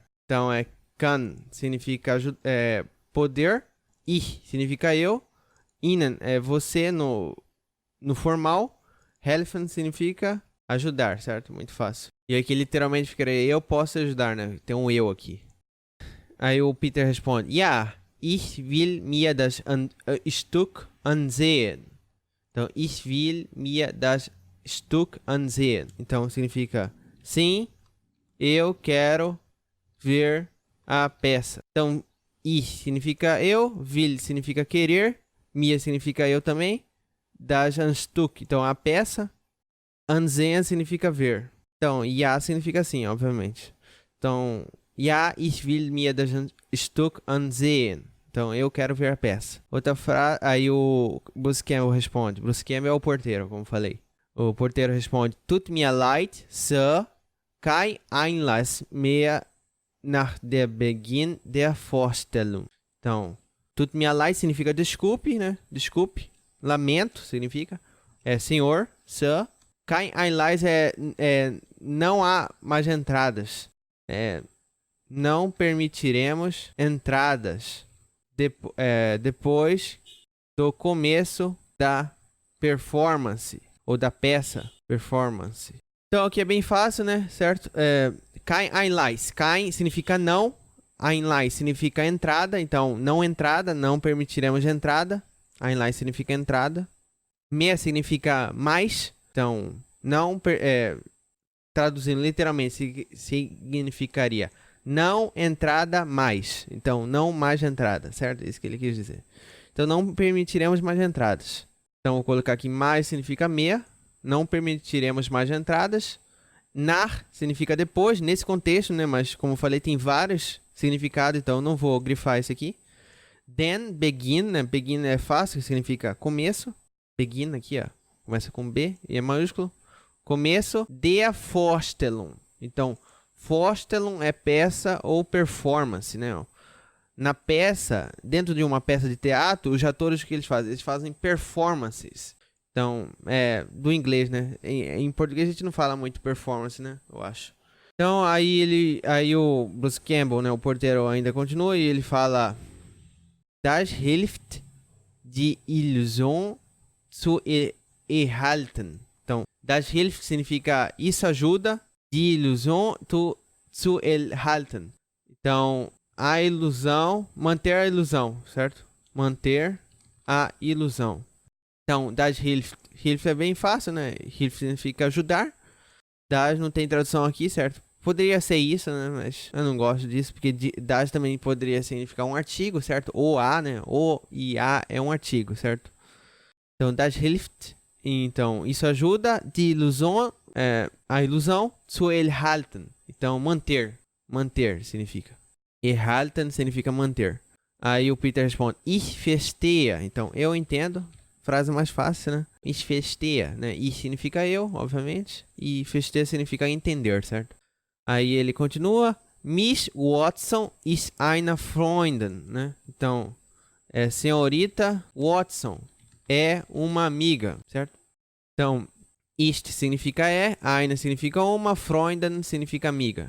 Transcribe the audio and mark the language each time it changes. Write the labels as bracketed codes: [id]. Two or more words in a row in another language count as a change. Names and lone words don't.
[pt] Então, kann significa poder. Ich significa eu. Ihnen é você no formal. Helfen significa ajudar, certo? Muito fácil. E aqui literalmente ficaria eu posso te ajudar, né? Tem um eu aqui. Aí o Peter responde, [de] ja, ich will mir das Stück ansehen. Então, ich will mir das Stück ansehen. [pt] Então, significa sim, eu quero ver a peça. Então, ich significa eu, will significa querer, mir significa eu também, [de] das ein Stück, [pt] então a peça, ansehen significa ver. Então, ja significa sim, obviamente. Então, [de] ja, ich will mir das Stück ansehen. [pt] Então, eu quero ver a peça. Outra frase, aí o Bruce Campbell responde. Bruce Campbell é o porteiro, como falei. O porteiro responde, [de] tut mir leid, Sir, kein Einlass mehr nach der Beginn der Vorstellung. [pt] Então, [de] tut mir leid [pt] significa desculpe, né? Desculpe. Lamento significa. Senhor, Sir. [de] Kein Einlass [pt] não há mais entradas. Não permitiremos entradas depois do começo da performance ou da peça performance. Então aqui é bem fácil, né? Certo? [de] Kein Einlass. Kein [pt] significa não. Einlass significa entrada. Então, não entrada. Não permitiremos entrada. Einlass significa entrada. Mehr significa mais. Então, não... traduzindo literalmente, significaria não entrada mais. Então, não mais entrada, certo? É isso que ele quis dizer. Então, não permitiremos mais entradas. Então, vou colocar aqui mais significa mehr. Não permitiremos mais entradas. Nach significa depois, nesse contexto, né? Mas, como eu falei, tem vários significados, então não vou grifar esse aqui. [de] Then, begin, [pt] né? Begin é fácil, significa começo. Begin aqui, ó. Começa com B e é maiúsculo. [de] Começo der Vorstellung. [pt] Então, Vorstellung é peça ou performance, né? Na peça, dentro de uma peça de teatro, os atores, o que eles fazem? Eles fazem performances. Então, do inglês, né? Em português a gente não fala muito performance, né? Eu acho. Então, aí o Bruce Campbell, né? O porteiro ainda continua e ele fala: [de] Das hilft die Illusion zu erhalten. [pt] Então, [de] das hilft [pt] significa isso ajuda, [de] die Illusion zu erhalten. [pt] Então, a ilusão, manter a ilusão, certo? Manter a ilusão. Então, [de] das hilft. [pt] Hilft é bem fácil, né? Hilft significa ajudar. Das não tem tradução aqui, certo? Poderia ser isso, né? Mas eu não gosto disso, porque das também poderia significar um artigo, certo? O a, né? O e a é um artigo, certo? Então, [de] das hilft. [pt] Então, isso ajuda. [de] Die Illusion, [pt] a ilusão. [de] Zu erhalten. [pt] Então, manter. Manter significa. Erhalten significa manter. Aí o Peter responde: [de] Ich verstehe. [pt] Então, eu entendo. Frase mais fácil, né? [de] Ich verstehe, [pt] né? Ich significa eu, obviamente. E verstehe significa entender, certo? Aí ele continua. Miss Watson [de] ist eine Freundin, [pt] né? Então, senhorita Watson é uma amiga, certo? Então, ist significa eine significa uma, Freundin significa amiga.